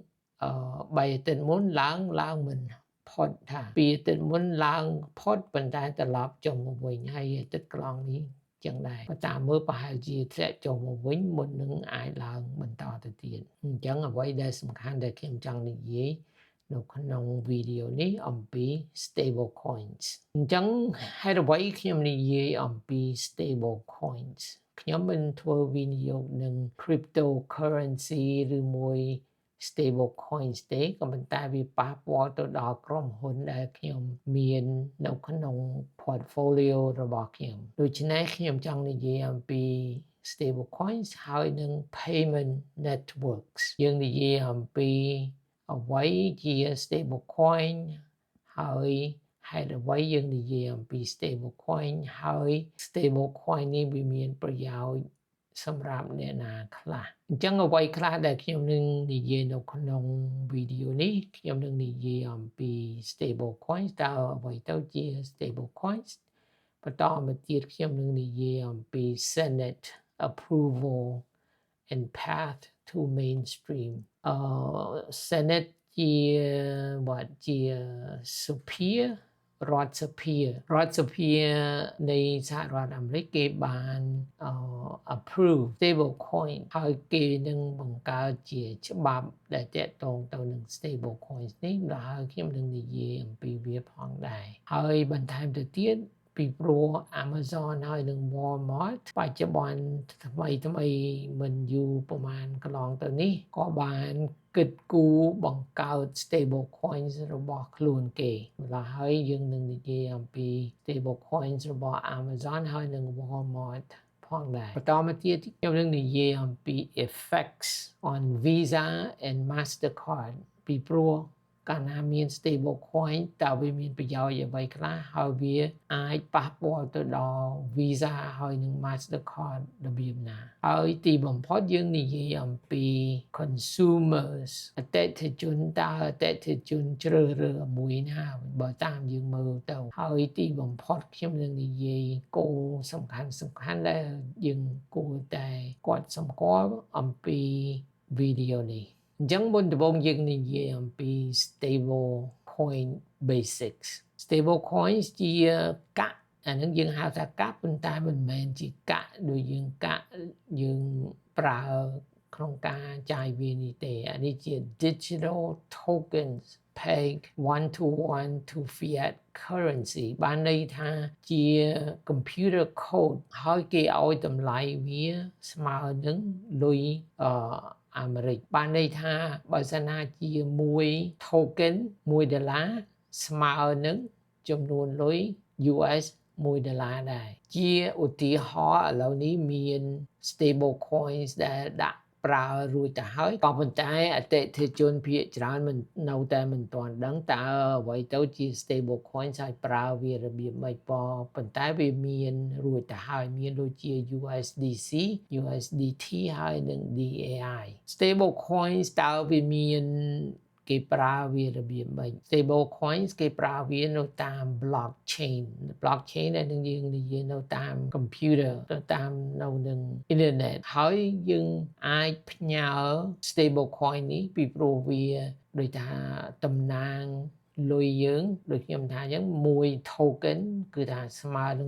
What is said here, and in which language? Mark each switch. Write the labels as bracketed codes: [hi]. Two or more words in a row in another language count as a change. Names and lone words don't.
[km] 3 អាទិត្យមុនឡើងមិនផុតថា2អាទិត្យមុនឡើងផុតប៉ុន្តែត្រឡប់ចុះមកវិញហើយអាទិត្យកន្លងនេះចឹងដែរបើតាមមើលប្រហែលជាធ្លាក់ចុះមកវិញមុននឹងអាចឡើងបន្តទៅទៀតអញ្ចឹងអ្វីដែលសំខាន់ ដែលខ្ញុំចង់និយាយនៅក្នុងវីដេអូនេះអំពី [en] stable coins [km] អញ្ចឹងហេតុអ្វីខ្ញុំនិយាយអំពី [en] stable coins [km] ខ្ញុំមិនធ្វើវិនិយោគនឹង cryptocurrency ឬមួយ [en] stable coins [km] ទេក៏ប៉ុន្តែវាប៉ះពាល់ទៅដល់ក្រុមហ៊ុនដែលខ្ញុំមាននៅក្នុង portfolio របស់ខ្ញុំដូច្នេះខ្ញុំចង់និយាយ អំពី [en] stable coins [km] ហើយនឹង [en] payment networks [km] យើងនិយាយអំពីអ្វីជា [en] stable coin [km] ហើយហេតុអ្វី យើងនិយាយអំពី [en] stable coin [km] ហើយ [en] stable coin [km] នេះវាមានប្រយោជន៍សម្រាប់អ្នកណាខ្លះអញ្ចឹងអ្វីខ្លះដែលខ្ញុំនឹងនិយាយនៅក្នុងវីដេអូនេះខ្ញុំនឹងនិយាយអំពី [en] stable coins [km] តើអ្វីទៅជា [en] stable coins [km] បន្តមកទៀតខ្ញុំនឹងនិយាយអំពី [en] Senate approval and path to mainstream [km] Senate ជាសភារដ្ឋសភានៃសហរដ្ឋអាមេរិកគេបាន [en] approve stable coin [km] ហើយគេនឹងបង្កើតជាច្បាប់ដែលតាក់ទងទៅនឹង [en] stable coins [km] នេះហើយខ្ញុំនឹងនិយាយអំពីវាផងដែរហើយបន្ថែមទៅទៀតពីព្រោះ Amazon ហើយនឹង Walmart បច្ចុប្បន្នថ្មីមិនយូរប្រហែលកន្លងទៅនេះ ក៏បានគិតគូរបង្កើត [en] stable coins [km] របស់ខ្លួនគេម្ល៉េះហើយយើងនឹងនិយាយអំពី [en] stable coins [km] របស់ Amazon ហើយនឹង Walmart ផផងដែរបន្តមកទៀតខ្ញុំនឹងនិយាយអំពី [en] effects on Visa and Mastercard [km] ពីព្រោះកាលណាមាន [en] stable coin [km] តើវាមានប្រយោជន៍ អ្វីខ្លះហើយវាអាចប៉ះពាល់ទៅដល់ Visa ហើយនិង Mastercard របៀបណាហើយទីបំផុតយើងនិយាយអំពី consumers អតិថិជនតើអតិថិជនជ្រើសរើ សមួយណាបើតាមយើងមើលទៅហើយទីបំផុតខ្ញុំនឹងនិយាយគោលសំខាន់ដែលយើងគួរតែគាត់សម្គាល់ អំពីវីដេអូនេះអញ្ចឹងមុនដំបូងយើងនិយាយអំពី [en] stable coin basics stable coins [km] ជាកាក់អានឹងយើងហៅថាកាក់ប៉ុន្តែមិនមែនជាកាក់ដូចយើងកាក់យើងប្រើក្នុងការចាយវានេះទេអានេះជា [en] digital tokens pegged one to one to fiat currency [km] បានន័យថាជា [en] computer code [km] ហើយគេឲ្យតម្លៃវាស្មើនឹងលុយអាមេរិកបានន័យថាបើសិនណាជាមួយ token $1ស្មើនឹងចំនួនលុយ US $1ដែរជាឧទាហរណ៍ឥឡូវនេះមាន [en] stable coins [km] ដែលដាក់ប្រើរួចទៅហើយក៏ប៉ុន្តែអតិថិជនភាគច្រើនមិននៅតែមិនទាន់ដឹងតើអ្វីទៅជា [en] stable coin [km] ហើយប្រើវារបៀបម៉េចប៉ុន្តែវាមានរួចទៅហើយមានដូចជា USDC USDT ហើយនិង DAI [en] stable coins [km] តើវាមានគេប្រើវារបៀបម៉េច [en] stable coins [km] គេប្រើវានៅតាម blockchain ដែលនឹងយើងនិយាយនៅតាម computer ទៅតាមនៅនឹង internet ហើយយើងអាចផ្ញើ [en] stable coin [km] នេះពីព្រោះវាដូចថាតំណាងលុយយើងដូចខ្ញុំថាអញ្ចឹង1 token គឺថាស្មើនឹង